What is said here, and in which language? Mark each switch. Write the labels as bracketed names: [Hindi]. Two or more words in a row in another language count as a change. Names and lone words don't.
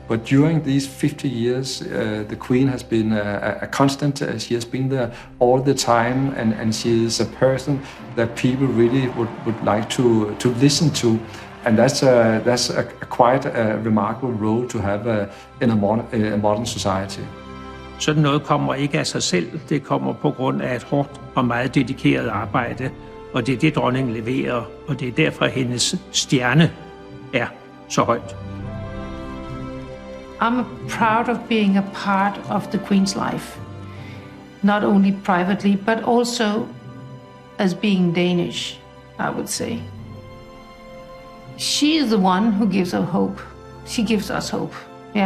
[English] But during these 50 years, the Queen has been a constant. She has been there all the time, and she is a person that people really would like to listen to. And that's quite a remarkable role to have in a modern society. [Danish] Sådan noget kommer ikke af sig selv. Det kommer på grund af et hårdt og meget dedikeret arbejde. Og det er det, dronningen leverer, og det er derfor, hendes stjerne er så højt. [English] I'm proud of being a part of the Queen's life. Not only privately, but also as being Danish, I would say. She is the one who gives us hope. She gives us hope, yeah.